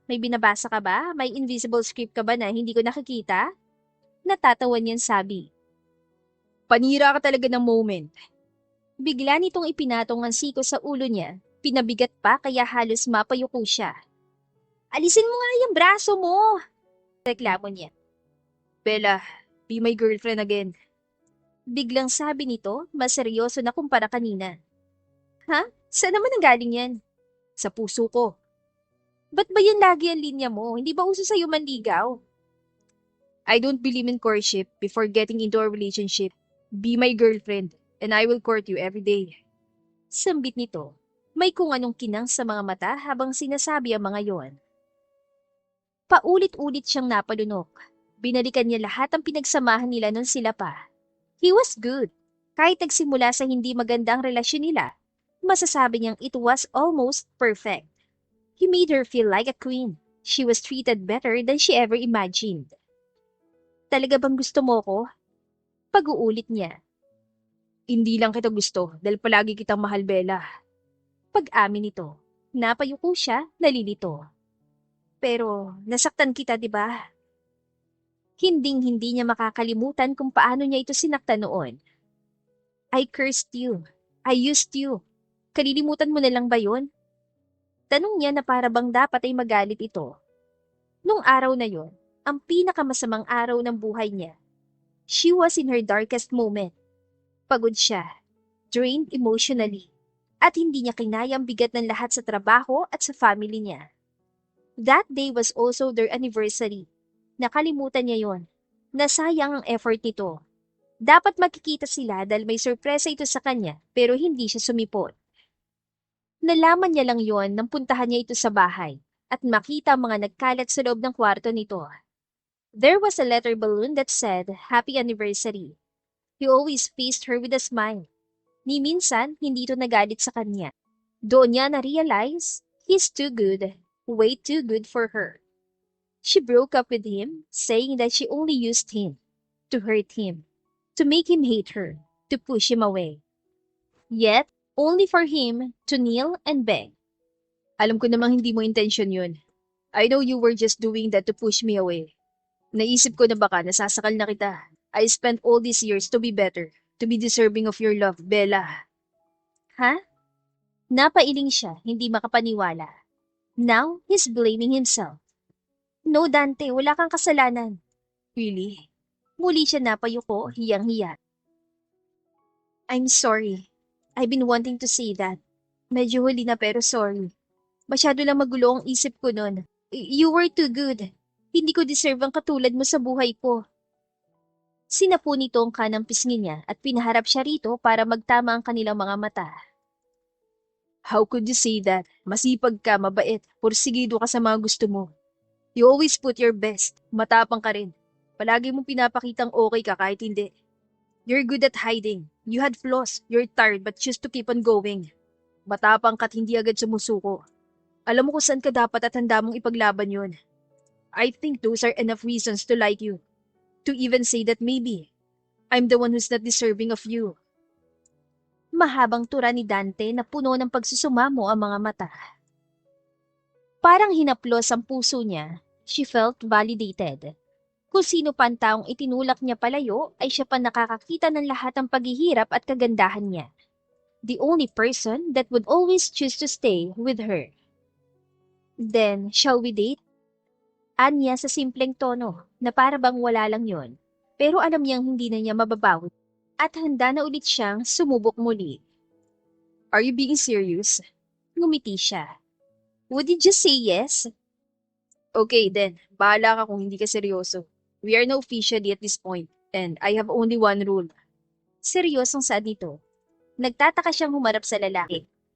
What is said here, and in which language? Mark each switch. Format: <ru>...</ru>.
<tl>May binabasa ka ba? May invisible script ka ba na hindi ko nakikita? Natatawa niyang sabi. Panira ka talaga ng moment. Bigla nitong ipinatong ang siko sa ulo niya. Pinabigat pa kaya halos mapayuko siya. Alisin mo nga yung braso mo! Reklamo niya.</tl> <en>Bella, be my girlfriend again.</en> <tl>Biglang sabi nito, mas seryoso na kumpara kanina. Ha? Saan naman ang galing yan? Sa puso ko. Ba't ba yan lagi ang linya mo? Hindi ba uso sa'yo manligaw?</tl> <en>I don't believe in courtship before getting into a relationship. Be my girlfriend, and I will court you every day.</en> <tl>Sambit nito. May kung anong kinang sa mga mata habang sinasabi ang mga yon. Paulit-ulit siyang napalunok. Binalikan niya lahat ang pinagsamahan nila nung sila pa.</tl> <en>He was good.</en> <tl>Kahit nagsimula sa hindi magandang relasyon nila, masasabi niyang</tl> <en>it was almost perfect. He made her feel like a queen. She was treated better than she ever imagined.</en> <tl>Talaga bang gusto mo ko? Pag-uulit niya. Hindi lang kita gusto dahil palagi kitang mahal, Bella. Pag-amin nito, napayuko siya, nalilito. Pero nasaktan kita, di ba? Hinding-hindi niya makakalimutan kung paano niya ito sinaktan noon.</tl> <en>I cursed you. I used you.</en> <tl>Kalilimutan mo na lang ba yun? Tanong niya na para bang dapat ay magalit ito. Nung araw na yon, ang pinakamasamang araw ng buhay niya.</tl> <en>She was in her darkest moment.</en> <tl>Pagod siya,</tl> <en>drained emotionally,</en> <tl>at hindi niya kinaya ang bigat ng lahat sa trabaho at sa family niya.</tl> <en>That day was also their anniversary.</en> <tl>Nakalimutan niya yon. Nasayang ang effort nito. Dapat makikita sila dahil may sorpresa ito sa kanya pero hindi siya sumipot. Nalaman niya lang yon nang puntahan niya ito sa bahay at makita ang mga nagkalat sa loob ng kwarto nito.</tl> <en>There was a letter balloon that said, Happy Anniversary. He always faced her with a smile.</en> <tl>Ni minsan, hindi ito nagalit sa kanya. Doon niya na-realize,</tl> <en>he's too good, way too good for her. She broke up with him, saying that she only used him to hurt him, to make him hate her, to push him away. Yet, only for him to kneel and beg.</en> <tl>Alam ko namang hindi mo intention yun.</tl> <en>I know you were just doing that to push me away.</en> <tl>Naisip ko na baka nasasakal na kita.</tl> <en>I spent all these years to be better, to be deserving of your love, Bella. Ha?</en> <tl>Napailing siya, hindi makapaniwala.</tl> <en>Now, he's blaming himself. No,</en> <tl>Dante, wala kang kasalanan.</tl> <en>Really?</en> <tl>Muli siya napayuko, hiyang-hiya.</tl> <en>I'm sorry. I've been wanting to say that.</en> <tl>Medyo huli na pero sorry. Masyado lang magulo ang isip ko nun.</tl> <en>You were too good.</en> <tl>Hindi ko deserve ang katulad mo sa buhay ko. Sinapo nito ang kanang pisngi niya at pinaharap siya rito para magtama ang kanilang mga mata.</tl> <en>How could you say that?</en> <tl>Masipag ka, mabait, pursigido ka sa mga gusto mo.</tl> <en>You always put your best.</en> <tl>Matapang ka rin. Palagi mong pinapakitang okay ka kahit hindi.</tl> <en>You're good at hiding. You had flaws. You're tired but choose to keep on going.</en> <tl>Matapang ka't hindi agad sumusuko. Alam mo kung saan ka dapat at handa mong ipaglaban yun.</tl> <en>I think those are enough reasons to like you. To even say that maybe I'm the one who's not deserving of you.</en> <tl>Mahabang tura ni Dante na puno ng pagsusumamo ang mga mata. Parang hinaplos ang puso niya.</tl> <en>She felt validated.</en> <tl>Kung sino pa ang taong itinulak niya palayo ay siya pa nakakakita ng lahat ng paghihirap at kagandahan niya.</tl> <en>The only person that would always choose to stay with her. Then, shall we date?</en> <tl>Anya sa simpleng tono na para bang wala lang yon. Pero alam niyang hindi na niya mababawi at handa na ulit siyang sumubok muli.</tl> <en>Are you being serious?</en> <tl>Ngumiti siya.</tl> <en>Would you just say yes? Okay then,</en> <tl>bahala ka kung hindi ka seryoso.</tl> <en>We are now officially at this point, and I have only one rule.</en> <tl>Seryosong saad nito. Nagtataka siyang humarap sa lalaki.</tl>